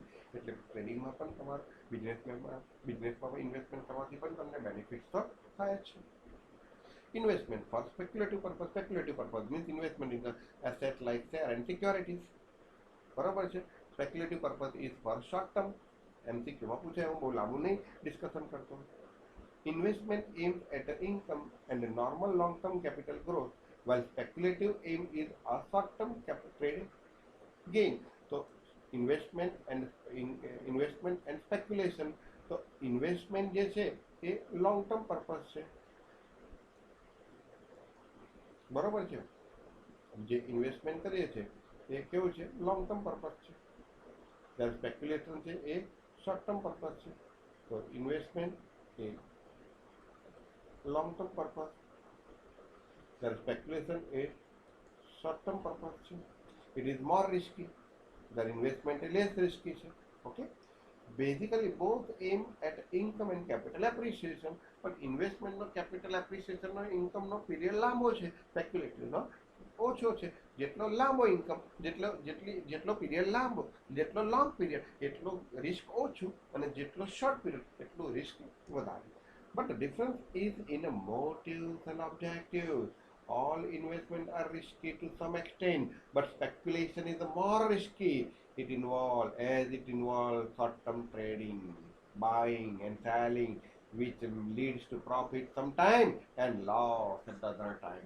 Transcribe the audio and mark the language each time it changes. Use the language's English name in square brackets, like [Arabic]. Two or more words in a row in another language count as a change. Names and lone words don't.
[Gujarati] એટલે ટ્રેડિંગમાં પણ તમારે બિઝનેસમાં ઇન્વેસ્ટમેન્ટ કરવાથી પણ તમને બેનિફિટ્સ તો થાય જ છે. [English] investment for speculative purpose means investment in the asset like share and securities. [Gujarati] બરાબર છે? [English] speculative purpose is for short term. [Gujarati] એમસીક્યુમાં પૂછે, હું બહુ લાંબુ નહીં ડિસ્કશન કરતો. [English] Investment aims at the income and a normal long-term capital growth, while speculative aim is a short-term trade gain. So investment and speculation. [Gujarati] તો ઇન્વેસ્ટમેન્ટ જે છે એ [English] long term purpose [Gujarati] છે. બરોબર છે? જે ઇન્વેસ્ટમેન્ટ કરીએ છીએ એ કેવું છે? [English] long term purpose [Gujarati] છે. જ્યારે સ્પેક્યુલેશન છે એ [English] short term purpose [Gujarati] છે. તો ઇન્વેસ્ટમેન્ટ એ [English] long term purpose, [Gujarati] જ્યારે સ્પેક્યુલેશન એ [English] short term purpose [Gujarati] છે. [English] it is more risky, જ્યારે ઇન્વેસ્ટમેન્ટ એ less risky છે. [Gujarati] ઓકે, [English] basically both aim at income and capital appreciation, [Gujarati] પણ ઇન્વેસ્ટમેન્ટનો કેપિટલ એપ્રિસિએશનનો ઇન્કમનો પીરિયડ લાંબો છે, સ્પેક્યુલેટિવનો ઓછો છે. જેટલો લાંબો ઇન્કમ, જેટલો પીરિયડ લાંબો, જેટલો [English] long period [Gujarati] એટલું રિસ્ક ઓછું, અને જેટલો [English] short period [Gujarati] એટલું રિસ્ક વધારે. [English] but difference is in motives and objectives. All investment are risky to some extent, but speculation is more risky. It involves short-term trading, buying and selling, which leads to profit sometime and loss at the other time.